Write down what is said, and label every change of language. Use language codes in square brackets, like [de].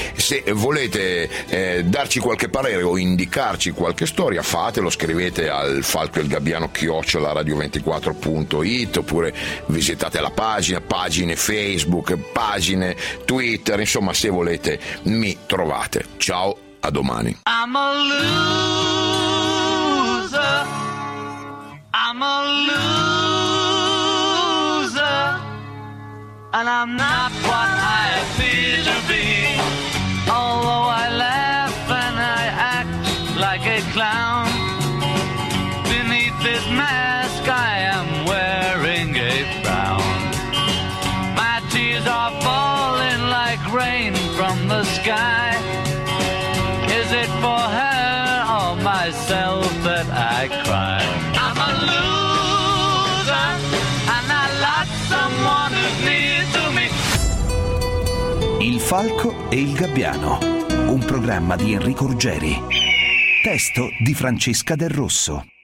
[it] Se volete darci qualche parere o indicarci qualche storia, fatelo, scrivete al falcoelgabbiano@radio24.it oppure visitate la pagina, pagine Facebook, pagine Twitter, insomma se volete mi trovate. Ciao, a domani. [en] I'm a loser, I'm a loser, and I'm not what I appear to be. Although I laugh and I act like a clown, beneath this mask I am wearing a frown. My tears are falling like rain from the sky. Is it for her or myself that I cry? I'm a loser, and I like someone who's near to me. [it] Il Falco e il Gabbiano, un programma di Enrico Ruggeri. Testo di Francesca Del Rosso.